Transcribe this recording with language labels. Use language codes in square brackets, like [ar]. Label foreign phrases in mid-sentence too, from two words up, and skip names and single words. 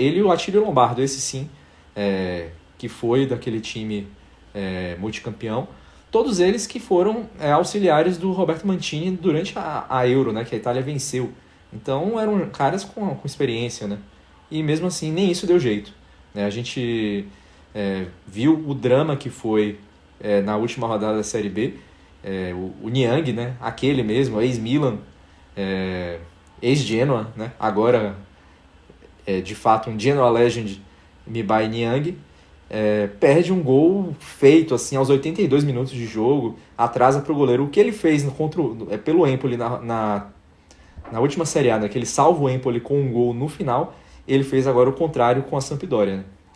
[pt] Ele e o Attilio Lombardo, esse sim, que foi daquele time multicampeão, todos eles que foram auxiliares do Roberto Mantini durante a Euro, né? Que a Itália venceu, então eram caras com experiência, né? E mesmo assim nem isso deu jeito, né? A gente viu o drama que foi na última rodada da Série B, o Niang, né? Aquele mesmo, ex-Milan, ex-Genoa, né? Agora de fato um Genoa Legend, Mibay Niang, perde um gol feito assim aos 82 minutos de jogo, atrasa para o goleiro. O que ele fez pelo Empoli na última Série A, né? Que ele salva o Empoli com um gol no final, ele fez agora o contrário com a Sampdoria, né?